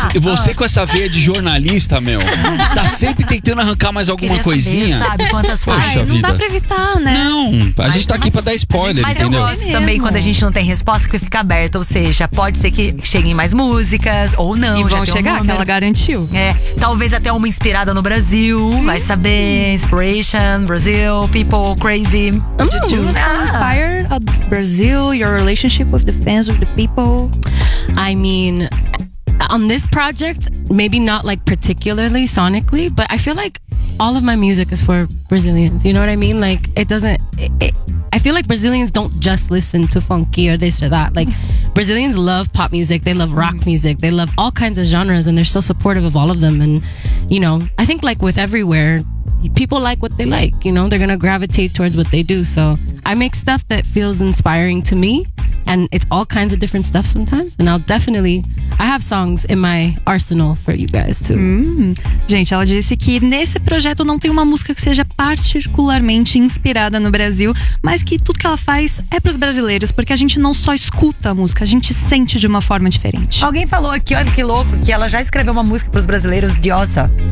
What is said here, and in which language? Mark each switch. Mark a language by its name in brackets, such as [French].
[Portuguese] Você com essa veia de jornalista, meu, tá sempre tentando arrancar mais alguma coisinha. Sabe quantas faixas? Não dá pra evitar, né? Não, a gente tá aqui pra dar spoiler, entendeu? Mas eu gosto também quando a gente não tem resposta, porque fica aberto. Ou seja, pode ser que cheguem mais músicas, ou não. E vão chegar, que ela garantiu. É, talvez até uma inspirada no Brasil. Vai saber, [English] inspiration, Brazil, people crazy. Inspired of Brazil, your relationship with the fans, with the people. I mean, on this project, maybe not like particularly sonically, but I feel like all of my music is for Brazilians. You know what I mean? Like, it doesn't. I feel like Brazilians don't just listen to funky or this or that. Like, Brazilians love pop music, they love rock music, they love all kinds of genres, and they're so supportive of all of them. And, you know, I think, like with everywhere, people like what they like, you know, they're gonna gravitate towards what they do. So I make stuff that feels inspiring to me, and it's all kinds of different stuff sometimes. And I'll definitely, I have songs in my arsenal for you guys too. [Portuguese] Gente, ela disse que nesse projeto não tem uma música que seja particularmente inspirada no Brasil, mas que tudo que ela faz é pros brasileiros, porque a gente não só escuta a música, a gente sente de uma forma diferente. Alguém falou aqui, olha que louco, que ela já escreveu uma música pros brasileiros, Diosa.